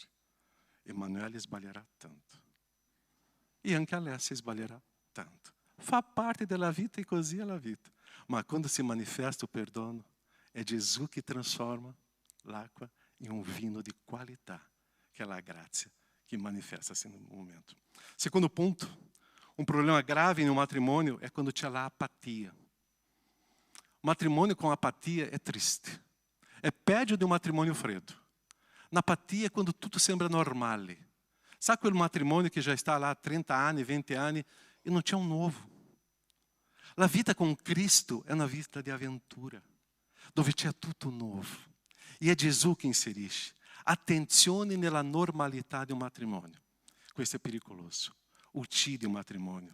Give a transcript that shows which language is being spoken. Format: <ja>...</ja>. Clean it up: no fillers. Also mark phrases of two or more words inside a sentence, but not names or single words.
<it>Emanuele sbaglierà tanto. E anche Alessia sbaglierà tanto. Fa parte della vita e così è la vita. Ma quando si manifesta il perdono, è Gesù che trasforma l'acqua in un vino di qualità, che è la grazia che manifesta-se</it> <pt>no momento. Secondo ponto, um problema grave em um matrimônio é quando</pt> <it>c'è l'apatia.</it> <pt>Matrimônio com apatia é triste.</pt> <it>É peggio di un matrimonio freddo.</it> <pt>L'apatia é quando tudo</pt> <it>sembra normale.</it> <pt>Sabe quel matrimônio que já está lá há</pt> <it>30 anni, 20 anni</it> <pt>e não</pt> <it>c'è un novo? La vita con Cristo è una vita di avventura, dove c'è tutto nuovo. E è Gesù che inserisce. Attenzione nella normalità di un matrimonio. Questo è pericoloso. Uccide un matrimonio.</it>